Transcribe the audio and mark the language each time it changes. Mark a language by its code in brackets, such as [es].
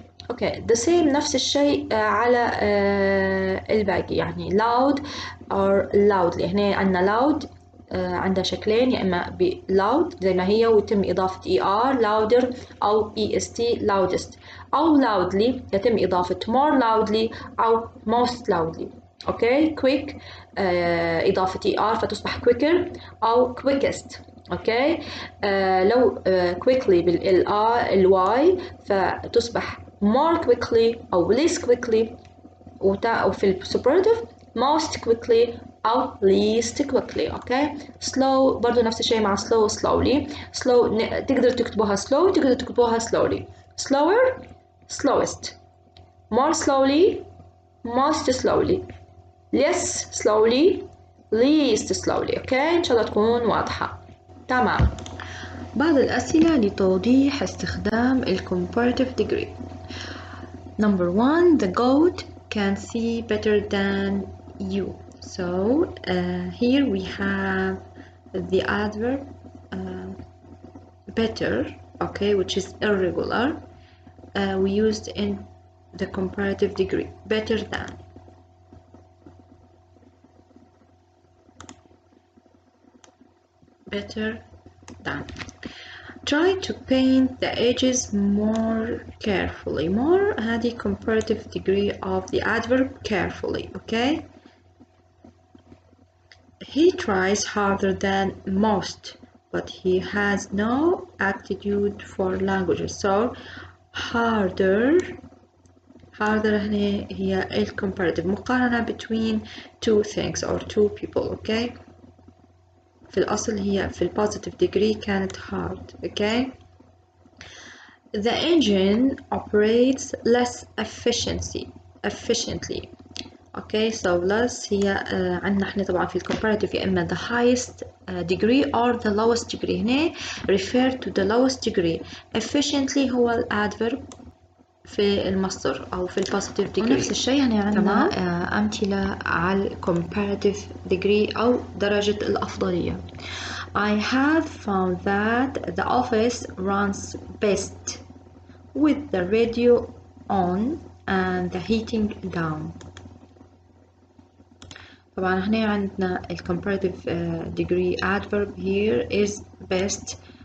[en] okay the same [ar] نفس الشيء على الباقي، يعني [en] loud or loudly. [ar] هنا عندنا loud عندها شكلين، يا اما ب loud زي ما هي ويتم اضافة er louder او est loudest، او loudly يتم اضافة more loudly او most loudly. اوكي quick اضافة er فتصبح quicker او quickest. [en] Okay لو quickly بالواي فتصبح more quickly او less quickly، وفي السوبرلاتيف most quickly أو least quickly. Okay slow [ar] برضو نفس الشيء مع [en] slow slowly. slow تقدر تكتبوها slow تقدر تكتبوها slowly. slower slowest، more slowly most slowly، less slowly least slowly. [ar] أوكي إن شاء الله تكون واضحة. تمام. بعض الأسئلة لتوضيح استخدام ال [en] comparative degree. Number 1, the goat can see better than you. So here we have the adverb better, okay, which is irregular. We used in the comparative degree, better than. Better than. Try to paint the edges more carefully. More [ar] هذه [en] comparative degree of the adverb carefully. Okay. He tries harder than most, but he has no aptitude for languages. So harder [ar] هنا هي [en] comparative مقارنة between two things or two people. Okay. في الأصل هي في positive degree كانت hard. Okay. The engine operates less efficiently. Okay, so less [ar] هي عندنا احنا طبعا في [en] comparative يا إما the highest degree or the lowest degree. هنا refer to the lowest degree. [ar] Efficiently هو الادفرب في المصدر أو في positive degree. ونفس الشيء هنا عندنا أمثلة على comparative degree أو درجة الأفضلية. [en] I have found that the office runs best with the radio on and the heating down. [ar] طبعا هنا عندنا ال [en] comparative degree adverb here is best.